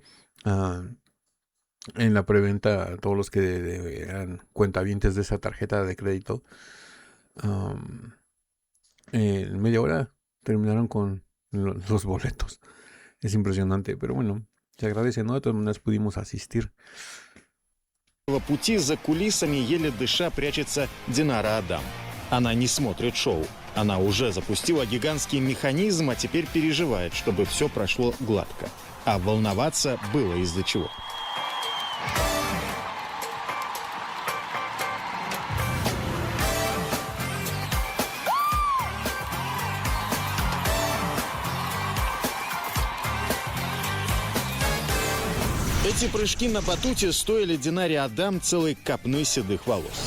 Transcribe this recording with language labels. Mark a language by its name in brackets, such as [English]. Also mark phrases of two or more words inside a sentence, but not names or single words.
[Spanish] En la preventa, todos los que eran cuentavientes de esa tarjeta de crédito, en media hora terminaron con los boletos. Es impresionante, pero bueno, se agradece, ¿no? De todas maneras pudimos asistir. [Russian] Пути за кулисами, еле дыша, прячется Динара Адам. Она не смотрит шоу. Она уже запустила гигантский механизм, а теперь переживает, чтобы все прошло гладко. А волноваться было из-за чего. Эти прыжки на батуте стоили Динаре Адам целой копны седых волос.